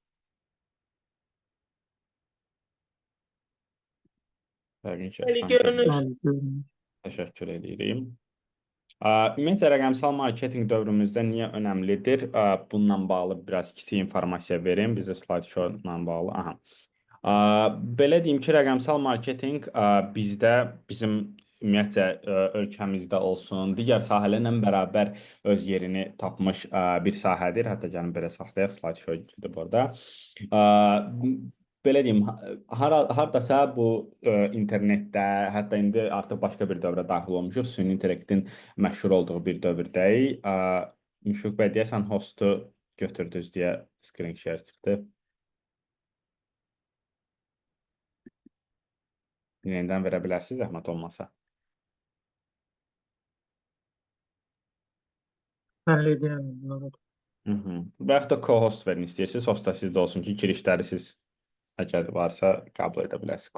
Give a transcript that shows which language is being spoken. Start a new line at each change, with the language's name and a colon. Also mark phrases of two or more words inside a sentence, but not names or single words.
Azerbaijani: Yəqin ki, Bəli, ekran görür. görünür. Bəli, görünür. Təşəkkür edirəm. Ümumiyyətlə, rəqəmsal marketinq dövrümüzdə niyə önəmlidir? Bununla bağlı biraz kiçik informasiya verim. Bizə
English: slide show-la
Azerbaijani: bağlı. Aha. Belə deyim ki, rəqəmsal marketinq bizdə, bizim ümumiyyətlə ölkəmizdə olsun, digər sahələrlə bərabər öz yerini tapmış bir sahədir. Hətta gəlin belə saxlayaq,
English: slide show
Azerbaijani: gedib orada. Belə deyim, hardasa bu internetdə, hətta indi artıq başqa bir dövrə daxil olmuşuq. Süni intellektin məşhur olduğu bir dövrdəyik. Müşfiq bəy, deyəsən hostu götürdünüz deyə
English: screen share
Azerbaijani: çıxdı. Yenidən verə bilərsiniz, zəhmət olmasa. Həll edirəm. Məhmud. Və yaxud da co-host verin istəyirsiniz. Host da sizdə olsun ki, girişləri siz əgər varsa qəbul edə bilərsiniz.